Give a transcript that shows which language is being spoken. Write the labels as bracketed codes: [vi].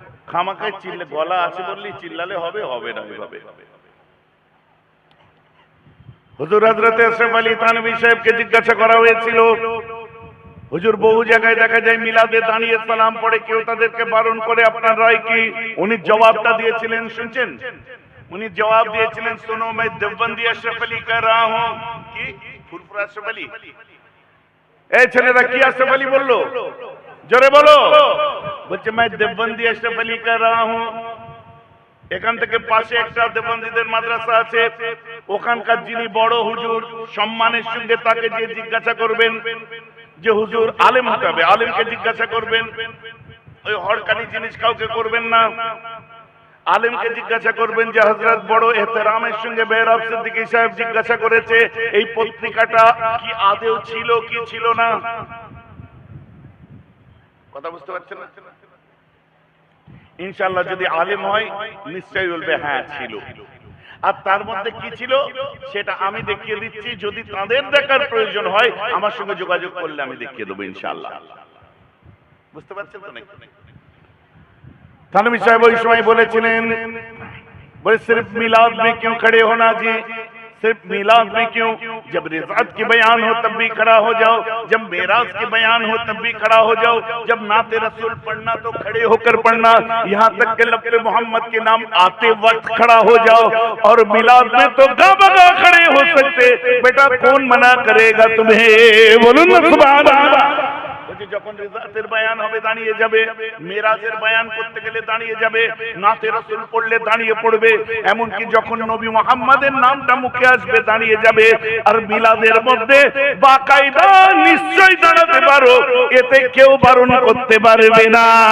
[bn] খামাকায় গলা আছে বললেই চিল্লালে হবে? হবে না ওইভাবে। হুজুর হযরত আশরাফ আলী থানভী সাহেবকে জিজ্ঞাসা করা হয়েছিল, হুজুর বহু জায়গায় দেখা যায় মিলাদে দাঁড়িয়ে সালাম পড়ে, কেউ তাদেরকে বারণ করে, আপনার রায় কি? উনি জবাবটা দিয়েছিলেন, শুনছেন? উনি জবাব দিয়েছিলেন, [hi] सुनो मैं देवबंदी अशरफ अली कह रहा हूं। [bn] কি ফুরফুরা আশরাফ আলী? এই ছেলেরা কি আশরাফ আলী বললো? জোরে বলো। বলছে [hi] मैं देवबंदी अशरफ अली कह रहा हूं। [bn] এখান থেকে পাশে একটা দেববন্দীদের মাদ্রাসা আছে, ওখানকার যিনি বড় হুজুর সম্মানের সঙ্গে তাকে যে জিজ্ঞাসা করবেন, যে হুজুর আলেম হতে হবে, আলেমকে জিজ্ঞাসা করবেন, ওই হরকানি জিনিস কাউকে করবেন না। আলেমকে জিজ্ঞাসা করবেন যে হযরত বড় এহতেরামের সঙ্গে মেহরাব সিদ্দিকী সাহেব জিজ্ঞাসা করেছে এই পত্রিকাটা কি আদেও ছিল কি ছিল না। কথা বুঝতে পারছেন না? ইনশাআল্লাহ যদি আলেম হয় নিশ্চয়ই বলবে হ্যাঁ ছিল। আর তার মধ্যে কি ছিল সেটা আমি দেখিয়ে দিচ্ছি, যদি তাদের দেখার প্রয়োজন হয় আমার সঙ্গে যোগাযোগ করলে আমি দেখিয়ে দেবো ইনশাআল্লাহ। বুঝতে পারছেন তো নাকি? [hi] থানভী साहब उस समय बोलेছিলেন, बोले सिर्फ मिलाद में क्यों खड़े होना जी, सिर्फ मिलाद में क्यों? जब रिज़ात की बयान हो तब भी खड़ा हो जाओ, जब मेराज की बयान हो तब भी खड़ा हो जाओ, जब नाते रसूल पढ़ना तो खड़े होकर पढ़ना, यहाँ तक के लफ्ज़ मोहम्मद के नाम आते वक्त खड़ा हो जाओ। और मिलाद में तो गाबगा खड़े हो सकते, बेटा कौन मना करेगा तुम्हें? बोलो ना सुभान अल्लाह। [bn] যখন রিজাতের বয়ান হবে দাঁড়িয়ে যাবে, মিরাজের বয়ান করতে গেলে দাঁড়িয়ে যাবে, নাতে রাসূল পড়লে দাঁড়িয়ে পড়বে, এমনকি যখন নবী মুহাম্মাদের নামটা মুখে আসবে দাঁড়িয়ে যাবে। আর মিলাদের মধ্যে বাকায়দা নিশ্চয় দাঁড়াতে পারো, এতে কেউ বারণ করতে পারবে না।